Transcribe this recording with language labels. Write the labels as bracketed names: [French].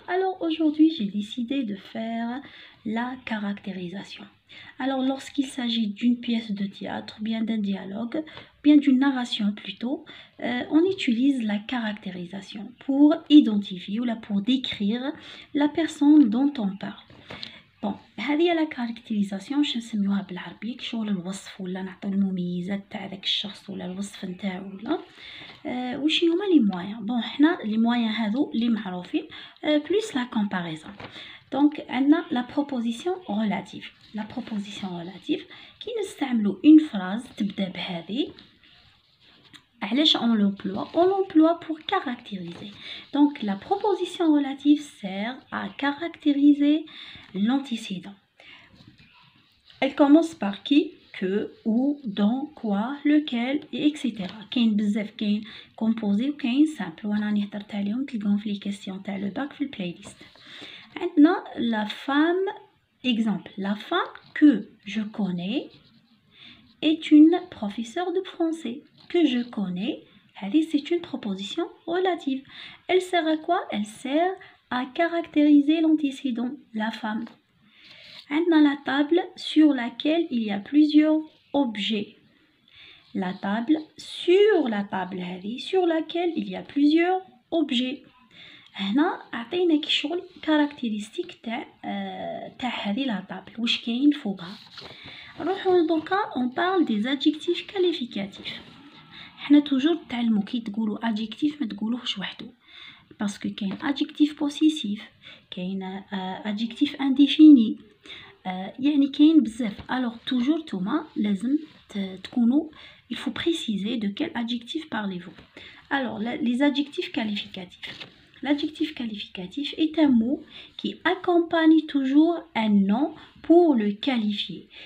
[French] Alors aujourd'hui j'ai décidé de faire la caractérisation. Alors lorsqu'il s'agit d'une pièce de théâtre, bien d'un dialogue, bien d'une narration plutôt, on utilise la caractérisation pour identifier ou là pour décrire la personne dont on parle. [Arabic] بون هذه لا كاركتيريزاسيون باش نسميوها بالعربي كشغل الوصف ولا نعطيو المميزات تاع داك الشخص ولا الوصف نتاعو ولا وش هما لي موان. بون حنا لي موان هذو اللي معروفين بلوس لا كومباريزون. دونك عندنا [French] لا بروبوزيسيون ريلاتيف. [Arabic] لا بروبوزيسيون ريلاتيف كي نستعملوا اون فراز تبدا بهذه. علاش [French] on l'emploie pour caractériser. Donc la proposition relative sert à caractériser l'antécédent. Elle commence par qui, que, où, dans, quoi, lequel, etc. [Arabic] كاين بزاف كاين composé وكاين simple وانا راني هضرت عليهم تلقاهم في لي كيسيون تاع لو باك في البلاي ليست. [French] عندنا la femme exemple. La femme que je connais est une professeure de français. Que je connais, c'est une proposition relative. Elle sert à quoi? Elle sert à caractériser l'antécédent, la femme. Dans la table sur laquelle il y a plusieurs objets. La table, sur laquelle il y a plusieurs objets. [Arabic] هنا عطينا كي شغل كاركتيرستيك تاع هذه لا طابل واش كاين فوقها. نروحو دوكا [French] on parle des adjectifs qualificatifs. [Arabic] حنا توجور تعلموا كي تقولوا adjectif ما تقولوهش وحده باسكو كاين adjectif possessif كاين adjectif indéfini يعني كاين بزاف. [French] alors toujours [Arabic] توما لازم تكونوا [French] il faut préciser de quel adjectif parlez-vous. alors les adjectifs qualificatifs. L'adjectif qualificatif est un mot qui accompagne toujours un nom pour le qualifier.